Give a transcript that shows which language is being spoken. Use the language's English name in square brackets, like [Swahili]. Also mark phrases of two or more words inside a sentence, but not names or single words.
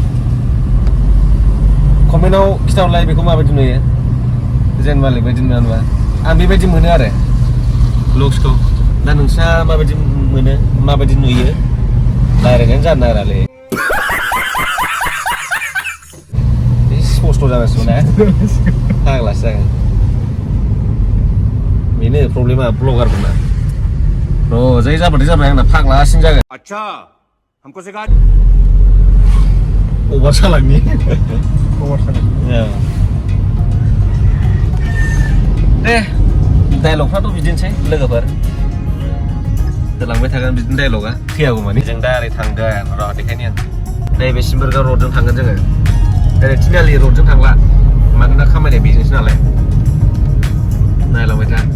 [Bodo] कमेन्टआव खिथाहरलाय बेखौ माबायदि नुयो जेन मालिक बायदि नुवा नुवा आं बेबायदि मोनो आरो लुक्सखौ दा नोंस्रा माबायदि मोनो माबायदि नुयो रायज्लायनायानो जानो नागिरालै स्पस्ट जागासिनो ना फाग्लासो जागोन बेनो प्रब्लेमा ब्लगारफोरना जै जाबाय आंना फाग्लासिन जागोन [Hindi] अच्छा हमको सिखा [Bodo] अभार सालांनि दे डायलगफ्राथ' बिदिनोसै लोगोफोर होलांबाय थागोन बिदिनो डायलगा थैयागौ मानि जों दा ओरै थांगोन र' देखायनि आं नैबे सिम्बोरगाव रडजों थांगोन जोङो ओरै तिनिआलि रडजों थांला मानोना खामानिया बेजोंसो नालाय नायलांबाय था